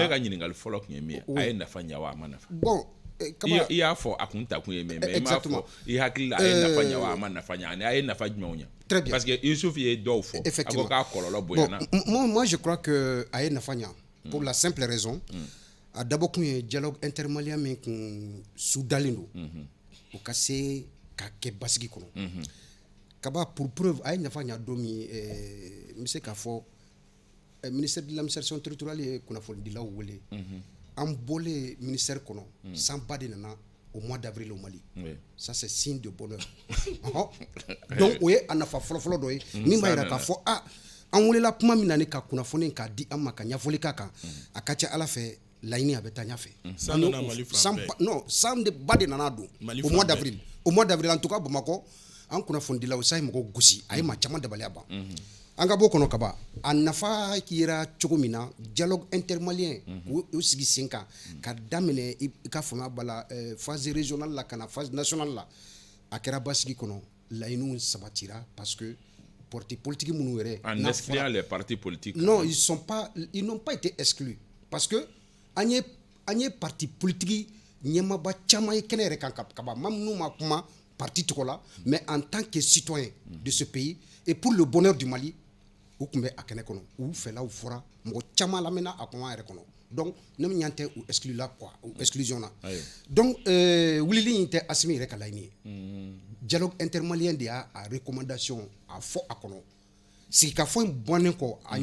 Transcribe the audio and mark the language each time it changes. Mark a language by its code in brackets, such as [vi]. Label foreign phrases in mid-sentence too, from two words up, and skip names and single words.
[bm] ne ka ɲininkali fɔlɔ tun ye min ye a ye nafa ɲɛ wa a ma nafa bon i y'a fɔ a kun ta kun ye min mais i m'a fɔ i hakili la a ye nafa ɲɛ wa a ma nafa ɲɛ ani a ye nafa jumɛnw ɲɛ [fr] très bien parce que [bm] Youssouf ye dɔw fɔ a ko k'a kɔlɔlɔ bonyana [fr] moi je crois que [bm] a ye nafa ɲɛ [fr] pour la simple raison [bm] a dabɔ kun ye [fr] dialogue intermalien [bm] min kun sudalen don o ka se ka kɛ basigi kɔnɔ Kaba [fr] pour preuve [bm] a ye nafa ɲɛ don min n bɛ se k'a fɔ [fr] ministère de l'administration territoriale [bm] ye kunnafonidilaw wele an bɔlen ministère kɔnɔ sanba de nana [fr] au mois d'avril au Mali ça c'est signe de bonheur [bm] donc o ye a nafa fɔlɔfɔlɔ dɔ ye min b'a jira k'a fɔ an welela kuma min na ni ka kunnafoni k'a di an ma ka ɲɛfɔli k'a kan a ka ca Ala fɛ laɲini a bɛ taa ɲɛfɛ non san de ba de nana don [fr] au mois d'avril en tout cas [bm] Bamakɔ an kunnafonidilaw sa ye mɔgɔ gosi a ye maa caman dabaliya ban an ka bɔ kɔnɔ Kaba a nafa yera cogo min na [fr] dialogue intermalien [bm] o sigi sen kan ka daminɛ i ka fanga b'a la [fr] phase régionale [bm] la ka na [fr] phase nationale [bm] la a kɛra basigi kɔnɔ laɲiniw sabatira [fr] parce que parti politique [bm] minnu yɛrɛ [fr] en excluant les partis politiques non ils n'ont pas été exclus parce que [bm] an ye [fr] parti politique [bm] ɲɛmaaba caman ye kɛnɛ yɛrɛ kan Kaba maa minnu ma kuma parti tɔgɔ la [fr] mais en tant que citoyen de ce pays et pour le bonheur du Mali [bm] u tun bɛ a kɛnɛ kɔnɔ u fɛlaw fɔra mɔgɔ caman lamɛnna a kuma yɛrɛ kɔnɔ donc ne min ɲan tɛ u exclu la quoi u exclusion na donc wulili in tɛ Asimi yɛrɛ ka laɲini ye [fr] dialogue intermalien [bm] de y'a recommandation a fɔ a kɔnɔ sigikafɔ in bɔnnen kɔ a